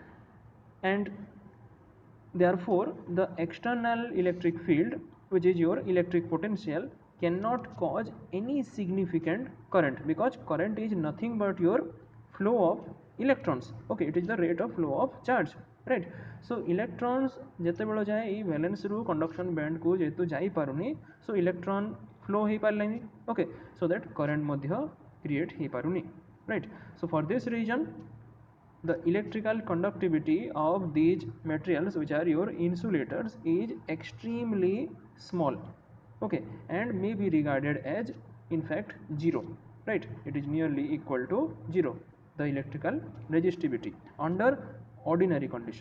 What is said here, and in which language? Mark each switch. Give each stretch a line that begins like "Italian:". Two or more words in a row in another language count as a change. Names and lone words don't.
English: And therefore the external electric field, which is your electric potential, cannot cause any significant current, because current is nothing but your flow of electrons. Okay, it is the rate of flow of charge, right? So electrons
Odia: ଯେତେବେଳେ ଯାଏ ଏଇ valence ରୁ
English: conduction band
Odia: को ଯେହେତୁ ଯାଇ ପାରୁନି,
English: so electron flow
Odia: ହେଇ ପାରିଲାନି.
English: Okay, so that current ମଧ୍ୟ create
Odia: ହେଇ ପାରୁନି,
English: right? So for this reason the electrical conductivity of these materials, which are your insulators, is extremely small. Okay, and may be regarded as in fact zero. right? It is nearly equal to 0, the electrical resistivity under ordinary condition.